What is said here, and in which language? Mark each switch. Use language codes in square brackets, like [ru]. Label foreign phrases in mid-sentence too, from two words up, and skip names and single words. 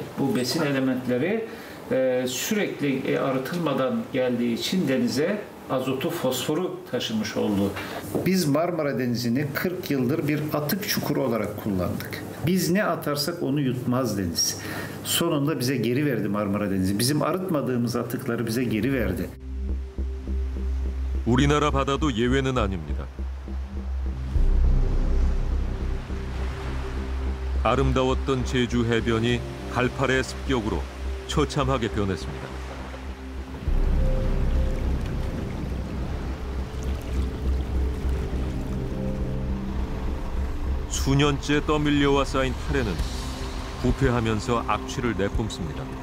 [tr] Bu besin elementleri sürekli arıtılmadan geldiği için denize azotu, fosforu taşımış oldu. Biz Marmara Denizi'ni 40 yıldır bir atık çukuru olarak kullandık. Biz ne atarsak onu yutmaz deniz. Sonunda bize geri verdi Marmara Denizi. Bizim arıtmadığımız atıkları bize geri verdi. [ko] 우리나라 바다도 예외는 아닙니다. 아름다웠던 제주 해변이 갈팔의 습격으로 처참하게 변했습니다. 수년째 떠밀려와 쌓인 파래는 부패하면서 악취를 내뿜습니다.